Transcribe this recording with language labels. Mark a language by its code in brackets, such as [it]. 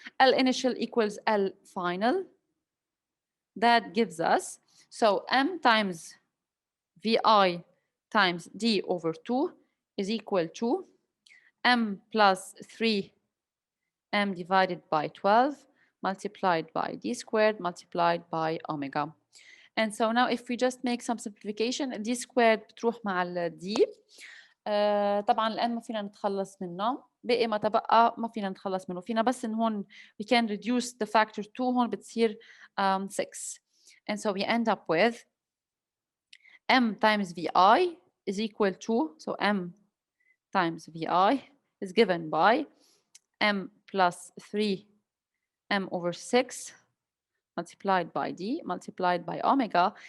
[en] L initial equals L final. That gives us, so m times vi times d over 2 is equal to m plus 3m divided by 12 multiplied by d squared multiplied by omega. And so now if we just make some simplification, d squared [ar] بتروح مع ال [en] d. [ar] طبعا الان ما فينا نتخلص منه، بقي ما تبقى ما فينا نتخلص منه، فينا بس ان هون [en] we can reduce the factor 2 [ar] هون بتصير 6. [en] And so we end up with m times vi is equal to, so m times vi is given by m plus 3m over 6 multiplied by d multiplied by omega.